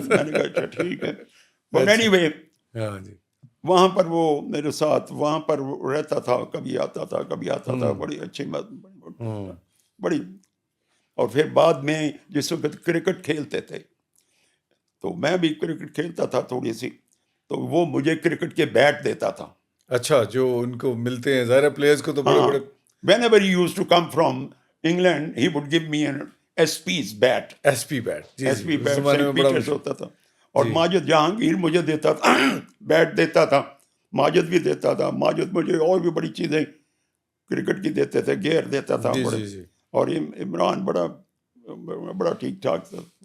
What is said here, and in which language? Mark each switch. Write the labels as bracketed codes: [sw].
[ur] میں نے کہا اچھا ٹھیک ہے. [en] but anyway [ur] وہاں پر وہ میرے ساتھ وہاں پر رہتا تھا, کبھی آتا تھا. بڑی اچھی بات, بڑی. اور پھر بعد میں جس وقت کرکٹ کھیلتے تھے, تو میں بھی کرکٹ کھیلتا تھا تھوڑی سی, تو وہ مجھے کرکٹ کے بیٹ دیتا تھا. اچھا, جو ان کو ملتے ہیں ظاہر پلیئرز کو تو بڑے [en] whenever he used to come from England he would give me an SP's bat. [ur] SP bat Saint Peter's ہوتا تھا. اور ماجد جہانگیر مجھے دیتا تھا, بیٹ دیتا تھا. ماجد بھی دیتا تھا. ماجد مجھے اور بھی بڑی چیزیں کرکٹ کی دیتے تھے, گیئر دیتا تھا. اور عمران بڑا ٹھیک ٹھاک تھا.